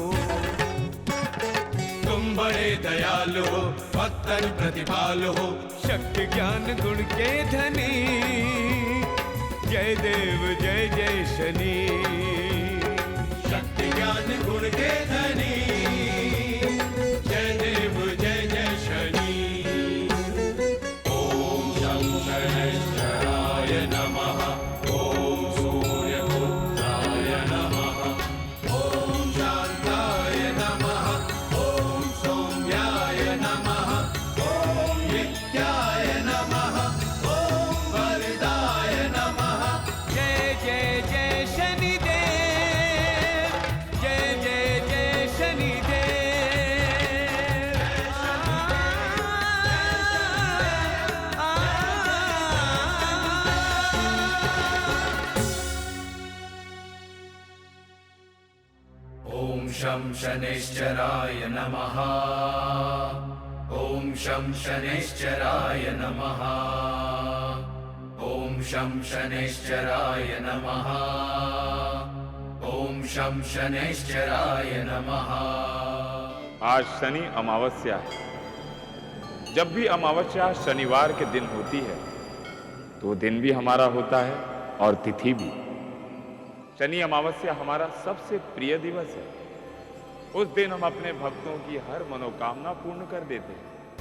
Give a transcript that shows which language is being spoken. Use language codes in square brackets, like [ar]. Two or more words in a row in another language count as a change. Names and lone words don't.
[hi] तुम बड़े दयालु हो, भक्तन प्रतिपाल हो, शक्ति ज्ञान गुण के धनी। जय देव जय जय शनि, शक्ति ज्ञान गुण के धनी। जय देव जय जय शनि। [sa] ओम शं शनैश्चराय नमः। ओम सूर्यपुत्राय नमः। ओम शांताय नमः। ओम सौम्याय नमः। ओम नित्याय नमः। ओम वरदाय नमः। [hi] जय जय जय शनिदेव, जय जय जय शनिदेव। [sa] ओम शं शनैश्चराय नमः। ओम शं शनैश्चराय नमः। ओम शं शनैश्चराय नमः। ओम शं शनैश्चराय नमः। [hi] आज शनि अमावस्या है। जब भी अमावस्या शनिवार के दिन होती है तो दिन भी हमारा होता है और तिथि भी। शनि अमावस्या हमारा सबसे प्रिय दिवस है। उस दिन हम अपने भक्तों की हर मनोकामना पूर्ण कर देते हैं।